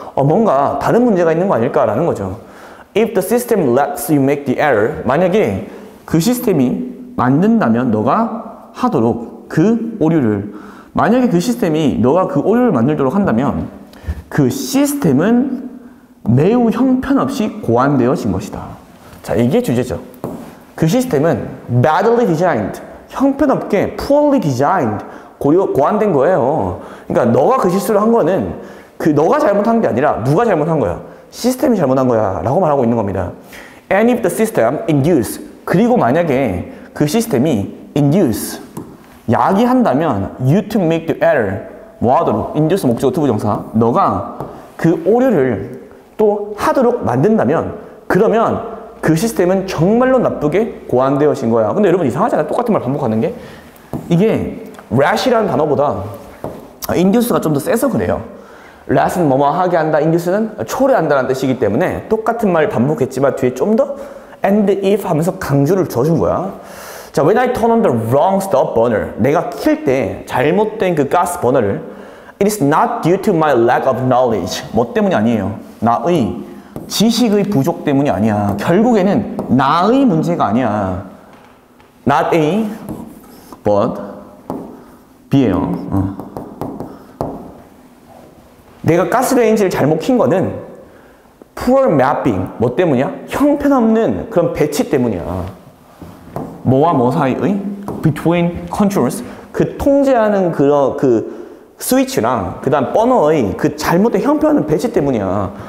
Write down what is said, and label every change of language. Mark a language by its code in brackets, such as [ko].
[ko] 뭔가 다른 문제가 있는 거 아닐까라는 거죠. [en] If the system lets you make the error, [ko] 만약에 그 시스템이 만든다면 너가 하도록 그 오류를, 만약에 그 시스템이 너가 그 오류를 만들도록 한다면 그 시스템은 매우 형편없이 고안되어진 것이다. 자, 이게 주제죠. 그 시스템은 [en] badly designed, [ko] 형편없게 [en] poorly designed, [ko] 고안된 거예요. 그러니까 너가 그 실수를 한 거는 너가 잘못한 게 아니라 누가 잘못한 거야? 시스템이 잘못한 거야 라고 말하고 있는 겁니다. [en] And if the system induce, [ko] 그리고 만약에 그 시스템이 [en] induce, [ko] 야기한다면 [en] you to make the error, [ko] 뭐 하도록? induce 목적어 투부정사, 너가 그 오류를 또 하도록 만든다면 그러면 그 시스템은 정말로 나쁘게 고안되어진 거야. 근데 여러분 이상하잖아요. 똑같은 말 반복하는 게. 이게 rat이라는 단어보다 induce가 좀 더 세서 그래요. rat은 뭐뭐 하게 한다, induce는 초래한다는 뜻이기 때문에 똑같은 말 반복했지만 뒤에 좀 더 [en] and if [ko] 하면서 강조를 줘준 거야. [en] 자, when I turn on the wrong stop burner, [ko] 내가 킬 때 잘못된 그 가스 버너를 [en] it is not due to my lack of knowledge, [ko] 뭐 때문이 아니에요. 나의 지식의 부족 때문이 아니야. 결국에는 나의 문제가 아니야. [en] not A, but B예요. [ko] 내가 가스레인지를 잘못 킨 거는 [en] poor mapping, [ko] 뭐 때문이야? 형편없는 그런 배치 때문이야. 뭐와 뭐 사이의? [en] between controls, [ko] 그 통제하는 그 스위치랑 그 다음 버너의 그 잘못된 형편없는 배치 때문이야.